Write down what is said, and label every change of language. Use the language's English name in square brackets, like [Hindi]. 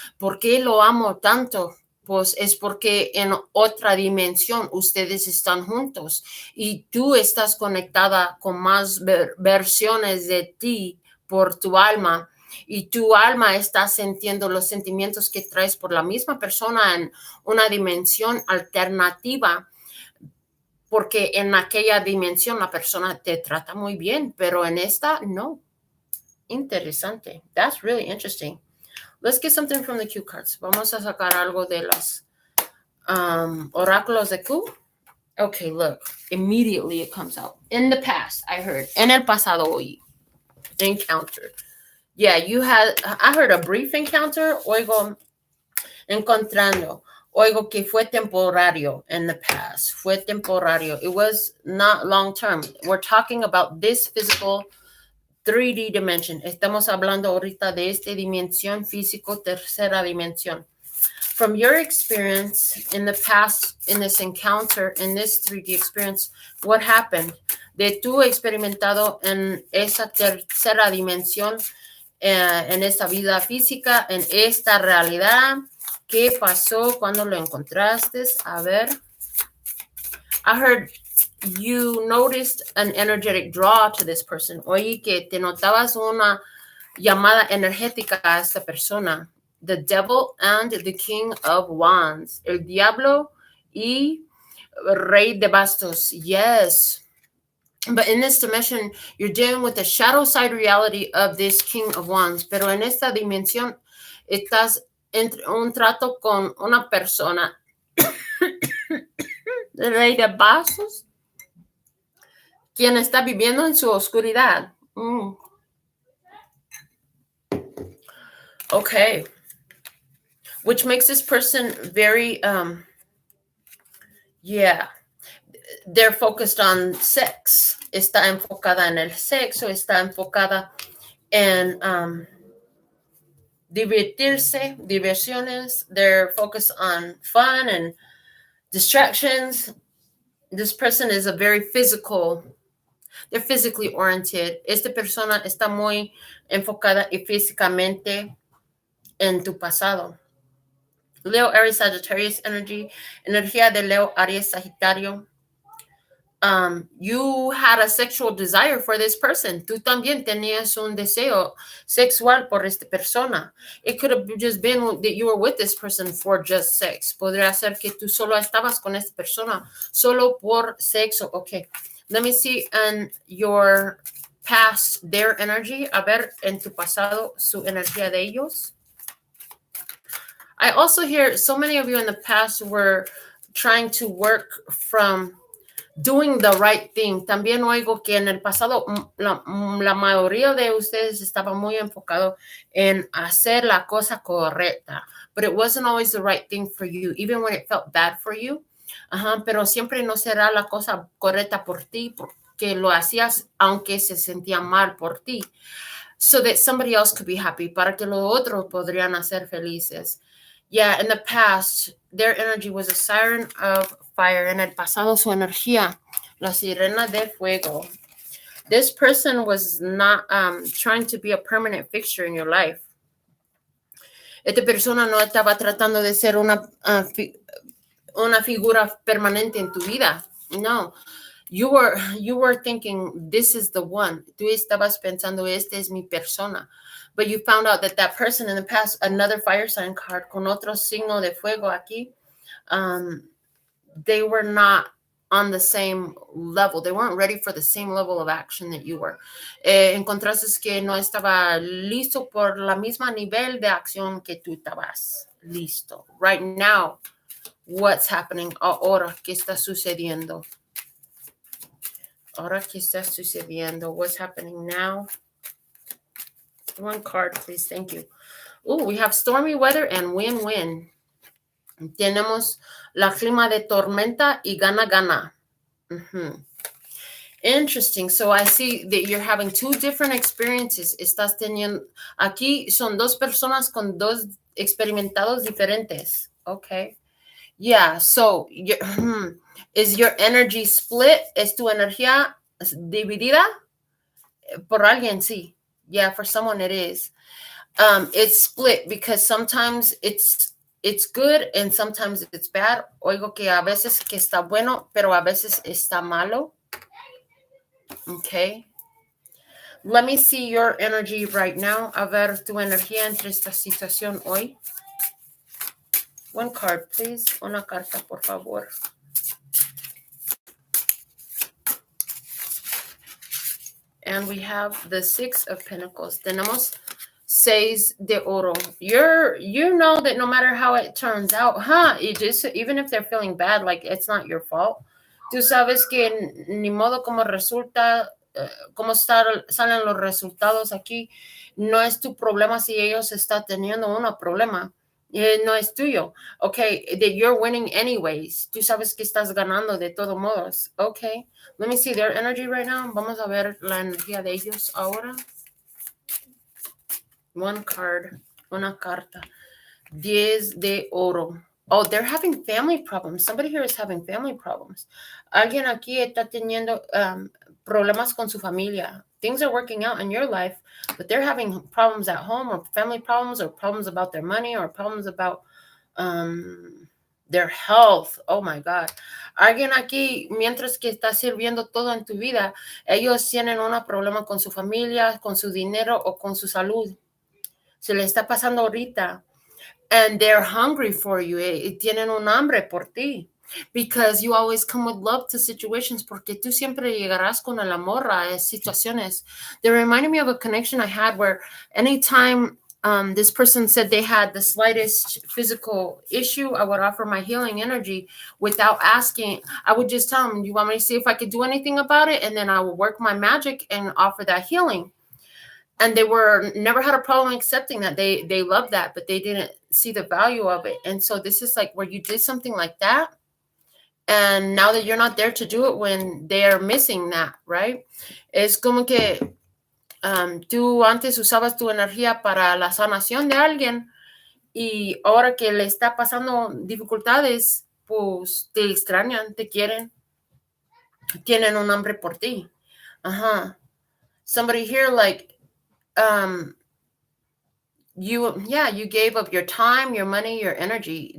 [Spanish] ¿Por qué lo amo tanto? Pues es porque en otra dimensión ustedes están juntos y tú estás conectada con más versiones de ti por tu alma, y tu alma está sintiendo los sentimientos que traes por la misma persona en una dimensión alternativa, porque en aquella dimensión la persona te trata muy bien, pero en esta no. Interesante. [English] That's really interesting. Let's get something from the cue cards. [Spanish] Vamos a sacar algo de los oráculos de Q. [English] Okay, look. Immediately it comes out. In the past, I heard. [Spanish] En el pasado oí. [English] Encounter. Yeah, I heard a brief encounter. [Spanish] Oigo encontrando. Oigo que fue temporario [English] in the past. [Spanish] Fue temporario. [English] It was not long term. We're talking about this physical 3D dimension. [Spanish] Estamos hablando ahorita de esta dimensión físico, tercera dimensión. [English] From your experience in the past, in this encounter, in this 3D experience, what happened? [Spanish] De tu experimentado en esa tercera dimensión, en esta vida física, en esta realidad, ¿qué pasó cuando lo encontraste? A ver. [English] I heard you noticed an energetic draw to this person. [Spanish] Oye, que te notabas una llamada energética a esta persona. [English] The Devil and the King of Wands. [Spanish] El Diablo y Rey de Bastos. [English] Yes. But in this dimension, you're dealing with the shadow side reality of this King of Wands. [Spanish] Pero en esta dimensión, estás entre un trato con una persona. El Rey de Bastos, quien está viviendo en su oscuridad. [English] Okay. Which makes this person very, they're focused on sex. [Spanish] Está enfocada en el sexo, está enfocada en diversiones. [English] They're focused on fun and distractions. This person is a very they're physically oriented. [Spanish] Esta persona está muy enfocada y físicamente en tu pasado. [English] Leo, Aries, Sagittarius energy, [Spanish] energía de Leo, Aries, Sagitario. [English] You had a sexual desire for this person. [Spanish] Tú también tenías un deseo sexual por esta persona. [English] It could have just been that you were with this person for just sex. [Spanish] Podría ser que tú solo estabas con esta persona solo por sexo. [English] Okay, let me see in your past their energy. [Spanish] A ver, en tu pasado, su energía de ellos. [English] I also hear so many of you in the past were trying to work from doing the right thing. [Spanish] También oigo que en el pasado la mayoría de ustedes estaba muy enfocado en hacer la cosa correcta, [English] but it wasn't always the right thing for you, even when it felt bad for you. [Spanish] Pero siempre no será la cosa correcta por ti, porque lo hacías aunque se sentía mal por ti, [English] so that somebody else could be happy, [Spanish] para que los otros podrían ser felices. [English] Yeah, in the past, their energy was a siren of fire. [Spanish] En el pasado, su energía, la sirena de fuego. [English] This person was not trying to be a permanent fixture in your life. [Spanish] Esta persona no estaba tratando de ser una figura permanente en tu vida. No. [English] You were thinking, this is the one. [Spanish] Tú estabas pensando, esta es mi persona. [English] But you found out that person in the past, another fire sign card [Spanish] con otro signo de fuego aquí, [English] they were not on the same level. They weren't ready for the same level of action that you were. [Spanish] Encontraste que no estaba listo por la misma nivel de acción que tú estabas listo. [English] Right now, what's happening? [Spanish] Ahora, ¿qué está sucediendo? Ahora, ¿qué está sucediendo? [English] What's happening now? One card, please. Thank you. Oh, we have stormy weather and win-win. [Spanish] Tenemos la clima de tormenta y gana-gana. [English] Interesting. So I see that you're having two different experiences. [Spanish] Estás teniendo, aquí son dos personas con dos experimentados diferentes. [English] Okay. Yeah. So is your energy split? [Spanish] ¿Es tu energía dividida? Por alguien, sí. [English] Yeah, for someone it is. It's split because sometimes it's good and sometimes it's bad. [Spanish] Oigo que a veces que está bueno, pero a veces está malo. [English] Okay. Let me see your energy right now. [Spanish] A ver tu energía entre esta situación hoy. [English] One card, please. [Spanish] Una carta, por favor. [English] And we have the Six of Pentacles. [Spanish] Tenemos Seis de Oro. [English] You know that no matter how it turns out, even if they're feeling bad, like it's not your fault. [Spanish] Tú sabes que ni modo como resulta, como salen los resultados aquí, no es tu problema si ellos están teniendo un problema. No es tuyo. [English] Okay, that you're winning anyways. [Spanish] Tú sabes que estás ganando de todos modos. [English] Okay, let me see their energy right now. [Spanish] Vamos a ver la energía de ellos ahora. [English] One card, [Spanish] una carta. 10 de oro. [English] Oh, they're having family problems. Somebody here is having family problems. [Spanish] Alguien aquí está teniendo problemas con su familia. [English] Things are working out in your life, but they're having problems at home or family problems or problems about their money or problems about Their health, oh my God. [Spanish] Alguien aquí, mientras que está sirviendo todo en tu vida, ellos tienen un problema con su familia, con su dinero o con su salud. Se le está pasando ahorita. [English] And they're hungry for you. [Spanish] Tienen un hambre por ti. [English] Because you always come with love to situations. [Spanish] Porque tú siempre llegarás con el amor a situaciones. [English] They reminded me of a connection I had where anytime this person said they had the slightest physical issue, I would offer my healing energy without asking. I would just tell them, you want me to see if I could do anything about it? And then I would work my magic and offer that healing. And they never had a problem accepting that. They loved that, but they didn't see the value of it. And so this is like where you did something like that, and now that you're not there to do it when they are missing that, right? [Spanish] Es como que tú antes usabas tu energía para la sanación de alguien y ahora que le está pasando dificultades, pues te extrañan, te quieren, tienen un hambre por ti. [English] Somebody here like you gave up your time, your money, your energy.